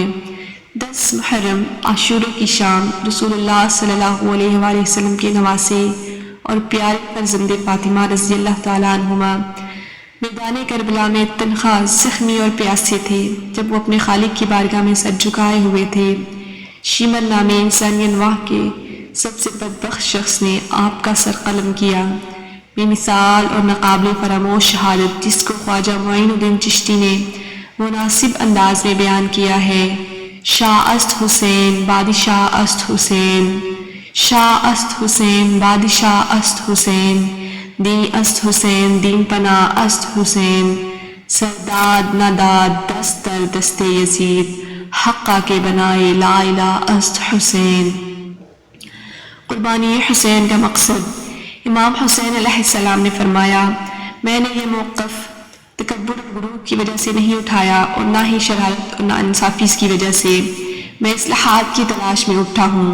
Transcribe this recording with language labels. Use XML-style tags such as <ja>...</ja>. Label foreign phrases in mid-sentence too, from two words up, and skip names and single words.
<ur>10 محرم عاشورہ کی شام رسول اللہ صلی اللہ علیہ وآلہ وسلم کے نواسے اور پیارے فرزند فاطمہ رضی اللہ تعالیٰ عنہما میدان کربلا میں تنہا، زخمی اور پیاسے تھے جب وہ اپنے خالق کی بارگاہ میں سر جھکائے ہوئے تھے۔ شیمر نامے انسانی انواع کے سب سے بدبخت شخص نے آپ کا سر قلم کیا۔ بے مثال اور ناقابل فراموش شہادت جس کو خواجہ معین الدین چشتی نے مناسب انداز میں بیان کیا ہے:</ur> <fa>شاہ است حسین بادشاہ است حسین، شاہ است حسین بادشاہ است حسین، دین است حسین دین پناہ است حسین، سرداد نداد دست در دست یزید، حقہ کے بنائے لا الہ است حسین۔</fa> <ur>قربانی حسین کا مقصد۔ امام حسین علیہ السلام نے فرمایا، میں نے یہ موقف تکبر اور غرور کی وجہ سے نہیں اٹھایا اور نہ ہی شرارت اور ناانصافی کی وجہ سے، میں اصلاحات کی تلاش میں اٹھا ہوں۔</ur>